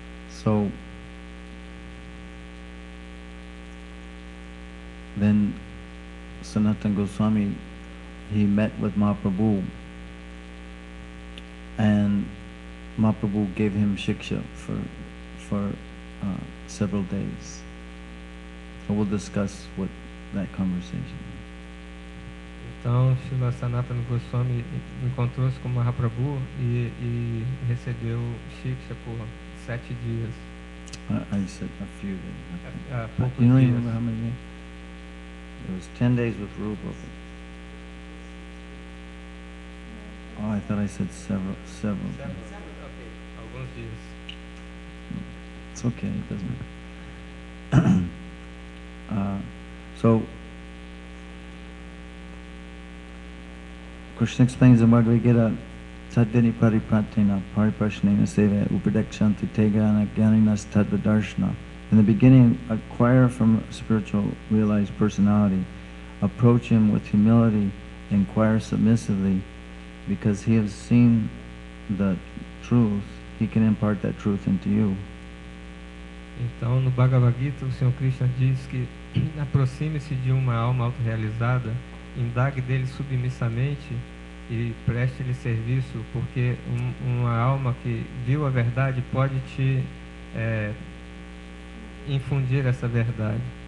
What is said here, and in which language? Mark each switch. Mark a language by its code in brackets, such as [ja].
[en] So then Sanatana Goswami, he met with Mahaprabhu, and Mahaprabhu gave him shiksha for several days. So we'll discuss what that conversation. [pt] Então, Srila Sanatana Goswami encontrou-se com Mahaprabhu e recebeu shiksha por 7 dias. [en] I said a few days. [pt] Poucos [en] You don't [pt] dias. [en] even remember how many days? It was 10 days with Rupa. Oh, I thought I said several. [pt] Ok, alguns dias. [en] It's okay, it doesn't. So Krishna explains in Bhagavad Gita, [sa] Satyani Paripratena Pariprashnena Seva Upadekshanti Tegana Gyaninas Tadvadarshana. [en] In the beginning, acquire from a spiritual realized personality, approach him with humility, inquire submissively, because he has seen the truth, he can impart that truth into you. [pt] Então, no Bhagavad Gita, o Senhor Krishna diz que aproxime-se de uma alma autorrealizada, indague dele submissamente e preste-lhe serviço, porque uma alma que viu a verdade pode te infundir essa verdade.